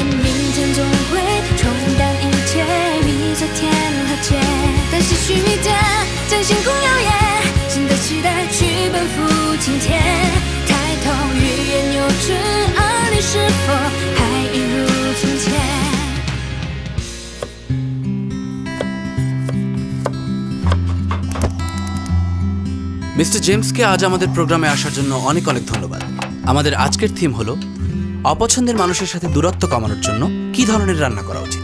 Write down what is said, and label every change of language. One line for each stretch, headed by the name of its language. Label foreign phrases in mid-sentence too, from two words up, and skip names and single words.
Chinese: 明天总会冲淡一切，比昨天和解，但唏嘘一点，将星空耀眼，新的期待去奔赴今天，抬头欲言又止，而你是否还一如从前
Bangla: মিস্টার জেমসকে আজ আমাদের প্রোগ্রামে আসার জন্য অনেক অনেক ধন্যবাদ। আমাদের আজকের থিম হলো অপছন্দের মানুষের সাথে দূরত্ব কমানোর জন্য কি ধরনের রান্না করা উচিত।